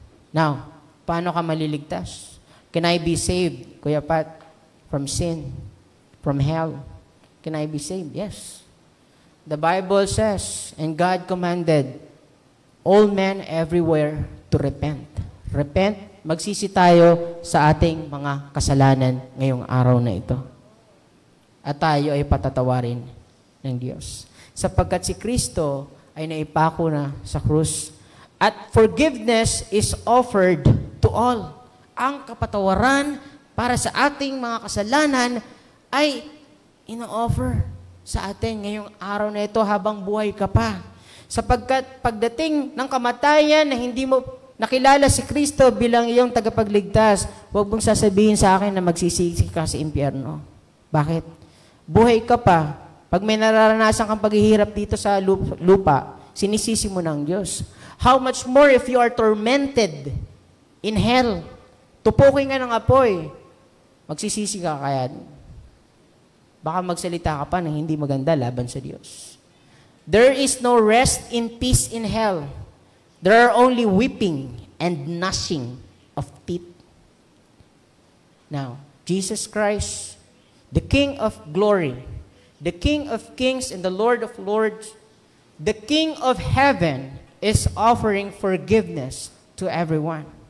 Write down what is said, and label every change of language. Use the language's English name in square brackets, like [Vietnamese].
[Filipino] Now, paano ka maliligtas? [English] Can I be saved, Kuya Pat, from sin, from hell? Can I be saved? Yes. The Bible says, and God commanded all men everywhere to repent. Repent [Filipino] magsisi tayo sa ating mga kasalanan ngayong araw na ito. At tayo ay patatawarin ng Diyos. Sapagkat si Kristo ay naipako na sa krus. [English] At forgiveness is offered to all. [Filipino] Ang kapatawaran para sa ating mga kasalanan ay ino-offer sa atin ngayong araw na ito habang buhay ka pa. Sapagkat pagdating ng kamatayan na hindi mo nakilala si Kristo bilang iyong tagapagligtas, huwag mong sasabihin sa akin na magsisisi ka sa impyerno. Bakit? Buhay ka pa. Pag may nararanasan kang paghihirap dito sa lupa, sinisisi mo ng Diyos. [English] How much more if you are tormented in hell? [Filipino] Tupukin ka ng apoy. Magsisisi ka kaya. Baka magsalita ka pa ng hindi maganda laban sa Diyos. [English] There is no rest in peace in hell. There are only weeping and gnashing of teeth. Now, Jesus Christ, the King of glory, the King of kings and the Lord of lords, the King of heaven is offering forgiveness to everyone.